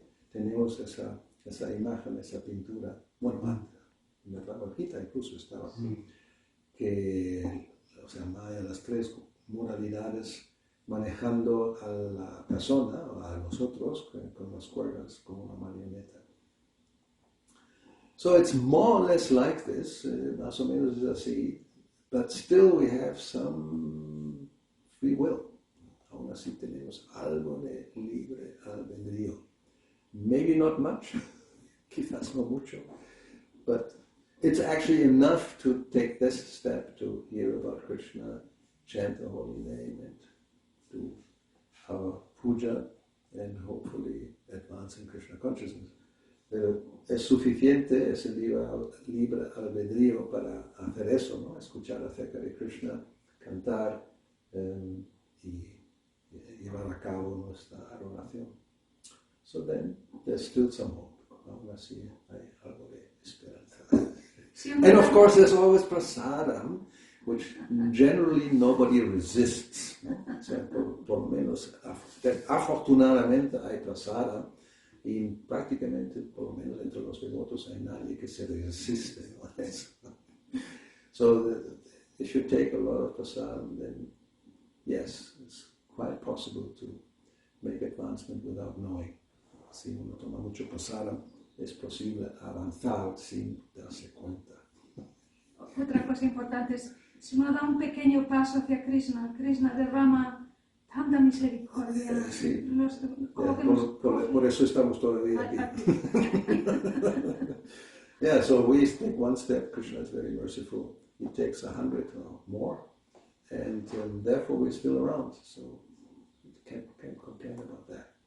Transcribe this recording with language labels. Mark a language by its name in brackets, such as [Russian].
[Spanish] Tenemos esa imagen, esa pintura, bueno, en la Bhagavad-gita incluso estaba, que, o sea, Maya, las tres modalidades manejando a la persona o a nosotros con las cuerdas como una marioneta. [English] So it's more or less like this, [Spanish] más o menos es así, [English] but still we have some free will. [Spanish] Aún así tenemos algo de libre albedrío. [English] Maybe not much, [Spanish] quizás no mucho, [English] but it's actually enough to take this step to hear about Krishna, chant the holy name, and do our puja, and hopefully advance in Krishna consciousness. [Spanish] Pero es suficiente ese libre albedrío para hacer eso, ¿no? Escuchar acerca de Krishna, cantar y llevar a cabo nuestra adoración. [English] So then there's still some hope. [Spanish] Aún así hay algo de esperanza. [English] And of course there's always prasadam, which generally nobody resists. [Spanish] ¿No? O sea, por lo menos, afortunadamente hay prasadam, y prácticamente, por lo menos entre los devotos, hay nadie que se resiste, ¿no? [English] So if you take a lot of prasadam, then yes, it's quite possible to make advancement without knowing. [Spanish] Si uno toma mucho prasadam, es posible avanzar sin darse cuenta. Otra cosa importante es, si uno da un pequeño paso hacia Krishna, Krishna derrama tanta misericordia. Sí. Por eso estamos todavía aquí. [English] Yeah, so we take one step. Krishna is very merciful. He takes 100 or more, and therefore we're still around. So you can't complain about that.